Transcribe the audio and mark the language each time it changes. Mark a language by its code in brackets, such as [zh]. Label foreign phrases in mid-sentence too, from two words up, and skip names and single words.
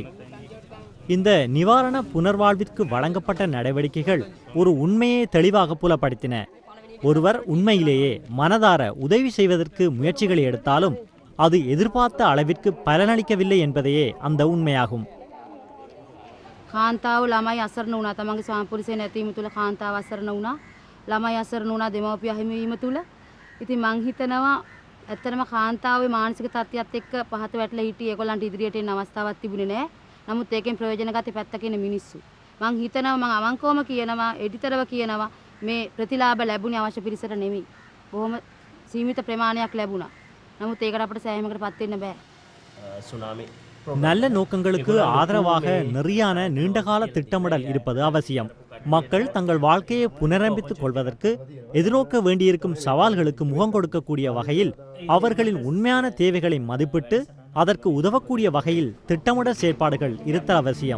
[ta] இந்த நிவாரண புனர்வாழ்விற்கு வழங்கப்பட்ட நடவடிக்கைகள் ஒரு உண்மையை தெளிவாக புலப்படுத்தின. ஒருவர் உண்மையிலேயே மனதார உதவி செய்வதற்கு முயற்சிகளை எடுத்தாலும் அது எதிர்பார்த்த அளவிற்கு பலனளிக்கவில்லை என்பதையே அந்த உண்மையாகும். [si] කාන්තාව ළමයි අසරණ වුණා. තමන්ගේ සාම්පුරිසේ නැතිවීම තුල කාන්තාව අසරණ වුණා. ළමයි අසරණ වුණා දෙමව්පිය හිමිවීම තුල. ඉතින් මං හිතනවා ඇත්තටම කාන්තාවේ මානසික තත්ත්වයක් එක්ක පහත වැටලා හිටියේ ඒගොල්ලන්ට ඉදිරියට එන්න අවස්ථාවක් තිබුණේ නැහැ. නමුත් ඒකෙන් ප්‍රයෝජන ගත්තේ පැත්තක ඉන්න මිනිස්සු. මං හිතනවා මං අවංකවම කියනවා එඩිතරව කියනවා මේ ප්‍රතිලාභ ලැබුණේ අවශ්‍ය පිරිසට නෙමෙයි. බොහොම සීමිත ප්‍රමාණයක් ලැබුණා. නමුත් ඒකට අපිට සෑහීමකටපත් වෙන්න බෑ. [ta] சுனாமி நல்ல நோக்கங்களுக்கு ஆதரவாக நெறியான நீண்டகால திட்டமிடல் இருப்பது அவசியம். மக்கள் தங்கள் வாழ்க்கையை புனரமைத்துக் கொள்வதற்கு எதிர்நோக்க வேண்டியிருக்கும் சவால்களுக்கு முகம் கொடுக்கக்கூடிய வகையில் அவர்களின் உண்மையான தேவைகளை மதிப்பிட்டு அதற்கு உதவக்கூடிய வகையில் திட்டமிடல் செயற்பாடுகள் இருத்தல் அவசியம்.